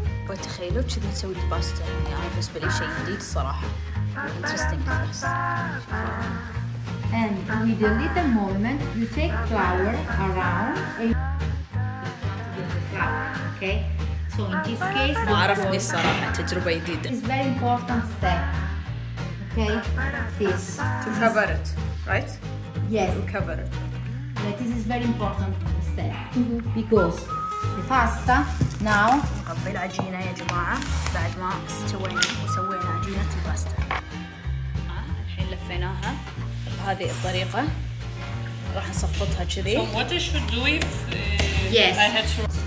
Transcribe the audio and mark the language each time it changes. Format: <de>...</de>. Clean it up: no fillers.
<ar>وتخيلوا كذي نسوي الباستا، يعني انا بالنسبه لي شيء جديد الصراحه.</ar> <en>interesting</en> <ar>بس.</ar> <en>And with a little movement, you take flour around and the flour, okay? So in this case,</en> <ar>ما عرفني الصراحه، تجربه جديده.</ar> <en>It's very important step. Okay, this. To cover it, right? Yes. To cover it. Yeah, this is very important step because the pasta now.</en> <ar>نقبل العجينة يا جماعة بعد ما استوينا وسوينا عجينة الباستا. الحين لفيناها بهذه الطريقة، راح نصفطها كذي.</ar> <en>So what I should do if Yes. I had to.</en>